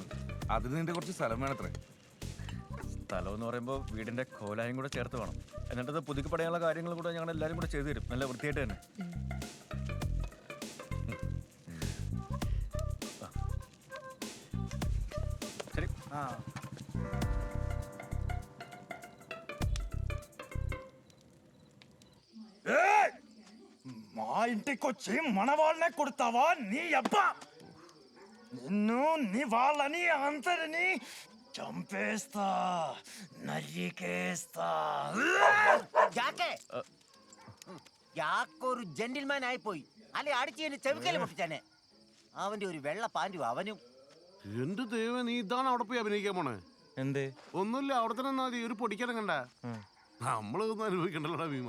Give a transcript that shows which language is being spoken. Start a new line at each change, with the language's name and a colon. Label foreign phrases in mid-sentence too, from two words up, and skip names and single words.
Malayalam: അതിന് നിന്റെ കുറച്ച് സ്ഥലം വേണത്രേ. സ്ഥലം എന്ന് പറയുമ്പോൾ വീടിന്റെ കോലായും കൂടെ ചേർത്ത് വേണം. എന്നിട്ടത് പുതുക്കി പടയാനുള്ള കാര്യങ്ങൾ കൂടെ ഞങ്ങൾ എല്ലാവരും കൂടെ ചെയ്തു തരും, നല്ല വൃത്തിയായിട്ട് തന്നെ. ശരി.
Telugu: మా ఇంటికొచ్చి మన వాళ్ళనే కొడతావా నీ అబ్బా? నిన్ను నీ వాళ్ళని అందరినీ చంపేస్తా, నరికేస్తా.
Malayalam: യാക്കൊരു ജെന്റിൽമാൻ ആയിപ്പോയി. അല്ലെ അടിച്ച് ചെവിക്കല് പൊട്ടിച്ചനെ. അവന്റെ ഒരു വെള്ള പാൻറ്റും അവനും. എന്റെ ദൈവം, നീ ഇതാണ് അവിടെ പോയി അഭിനയിക്കാൻ പോണേ? എന്തേ? ഒന്നുമില്ല, അവിടെ തന്നെ മതി. ഒരു പൊടിക്കാനും കണ്ട നമ്മളൊന്നും അനുഭവിക്കണ്ടല്ലോടാ ഭീമ.